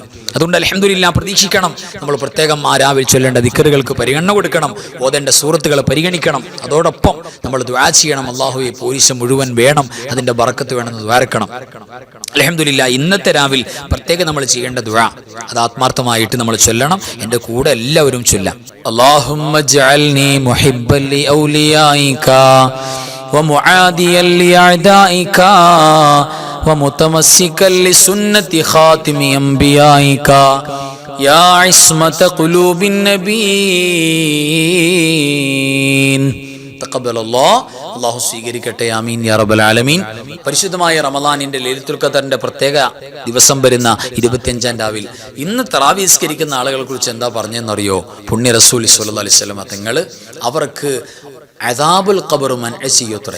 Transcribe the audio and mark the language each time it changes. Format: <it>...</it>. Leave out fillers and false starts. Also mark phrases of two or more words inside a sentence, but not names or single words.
<ml>അതുകൊണ്ട്</ml> <ar>الحمد لله</ar> <ml>പ്രതീക്ഷിക്കണം. നമ്മൾ പ്രത്യേകം ആ രാവിൽ ചൊല്ലേണ്ട ദിക്റുകൾക്ക് പരിഗണന കൊടുക്കണം. ഓതേണ്ട സൂറത്തുകളെ പരിഗണിക്കണം. അതോടൊപ്പം നമ്മൾ ദുആ ചെയ്യണം. അല്ലാഹുവേ, പോരിശ മുഴുവൻ വേണം, അതിന്റെ ബറക്കത്ത് വേണമെന്ന് ദ്വാരക്കണം.</ml> <ar>الحمد لله.</ar> <ml>ഇന്നത്തെ രാവിൽ പ്രത്യേകം നമ്മൾ ചെയ്യേണ്ട ദുആ അത് ആത്മാർത്ഥമായിട്ട് നമ്മൾ ചൊല്ലണം. എൻ്റെ കൂടെ എല്ലാവരും ചൊല്ലാം.</ml> <ar>اللهم اجعلني محبا لأوليائك ومعاديا لأعدائك ومتمسكا لسنة خاتم أنبيائك يا عصمة قلوب النبيين تقبل الله.</ar> <ml>അല്ലാഹു സ്വീകരിക്കട്ടെ.</ml> <ar>آمين يا رب العالمين.</ar> <ml>പരിശുദ്ധമായ റമളാനിന്റെ ലൈലത്തുൽ ഖദറിന്റെ പ്രത്യേക ദിവസം വരുന്ന 25-ാം രാവിൽ ഇന്ന് തറാവീഹ് നിസ്കരിക്കുന്ന ആളുകളെ കുറിച്ച് എന്താ പറഞ്ഞെന്നറിയോ? പുണ്യ റസൂൽ</ml> <ar>صلى الله عليه وسلم</ar> <ml>തങ്ങൾ അവർക്ക്</ml> <ar>عذاب القبر</ar> <ml>മൻഅ ചെയ്യത്രേ.</ml>